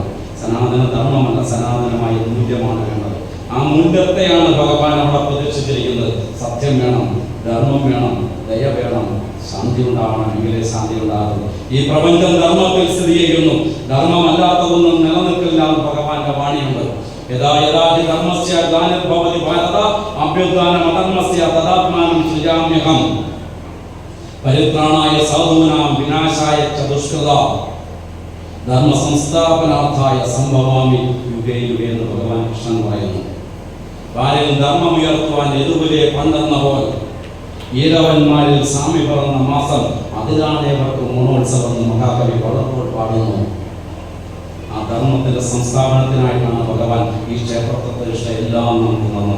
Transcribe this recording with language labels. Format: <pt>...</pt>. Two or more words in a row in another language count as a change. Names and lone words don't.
<ml>സനാതന ധർമ്മമല്ല, സനാതനമായ മൂല്യമാണ് വേണ്ടത്. ആ മൂല്യത്തെയാണ് ഭഗവാൻ അവിടെ പ്രതീക്ഷിച്ചിരിക്കുന്നത്. സത്യം വേണം, ധർമ്മം വേണം, ദയ വേണം, ശാന്തി ഉണ്ടാവണം. എങ്കിലേ ശാന്തി ഉണ്ടാകും. ഈ പ്രപഞ്ചം ധർമ്മത്തിൽ സ്ഥിതി ചെയ്യുന്നു. ധർമ്മമല്ലാത്തതൊന്നും നിലനിൽക്കില്ല. ഭഗവാന്റെ വാണിയുണ്ട്.</ml> <sa>यथा यथा हि धर्मस्य ग्लानिर्भवति भारत अभ्युत्थानम् अधर्मस्य तदात्मानं सृजाम्यहम् परित्राणाय साधूनां विनाशाय च दुष्कृता धर्म संस्थापनार्थाय सम्भवामि युगे युगे</sa> <ml>എന്ന് ഭഗവാൻ കൃഷ്ണൻ പറയുന്നു. ഭാര്യയിൽ ധർമ്മം ഉയർത്തുവാൻ എതുപോലെ പണ്ടെന്ന പോൽ ഈരവന്മാരിൽ സ്വാമി പറഞ്ഞ മാസം അതിലാണ് ഇവർക്ക് ഓണോത്സവം എന്ന് മഹാകവി വള്ളത്തോൾ പാടുന്നു. ആ ധർമ്മത്തിന്റെ സംസ്ഥാപനത്തിനായിട്ടാണ് ഭഗവാൻ ഈ ക്ഷേത്രപ്രതിഷ്ഠ എല്ലാം നമുക്ക് തന്നത്.</ml>